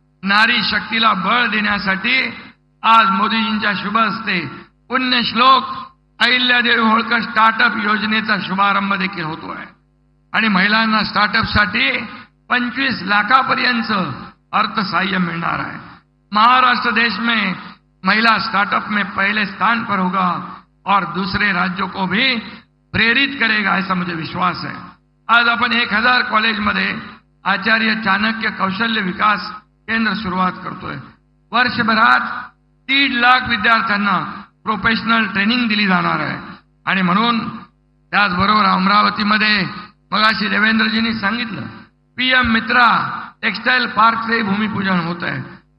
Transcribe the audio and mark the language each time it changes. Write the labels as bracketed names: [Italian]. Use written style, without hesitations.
[Marathi] नारी शक्तीला बळ देण्यासाठी आज मोदीजींच्या शुभ हस्ते पुण्यश्लोक अहिल्यादेवी होळकर स्टार्टअप योजनेचा शुभारंभ देखील होतोय आणि महिलांना स्टार्टअपसाठी 25 लाखापर्यंत अर्थसहाय्य मिळणार आहे। [Hindi] महाराष्ट्र देश में महिला स्टार्टअप में पहले स्थान पर होगा और दूसरे राज्यों को भी प्रेरित करेगा, ऐसा मुझे विश्वास है। [Marathi] आज आपण 1000 कॉलेजमध्ये आचार्य चाणक्य कौशल्य विकास केंद्र सुरुवात करतोय। वर्षभरात 3 लाख विद्यार्थ्यांना प्रोफेशनल ट्रेनिंग दिली जाणार आहे आणि म्हणून त्याचबरोबर अमरावतीमध्ये मगाशी देवेंद्रजींनी सांगितलं, पीएम मित्रा टेक्सटाईल पार्कचे भूमिपूजन होत आहे।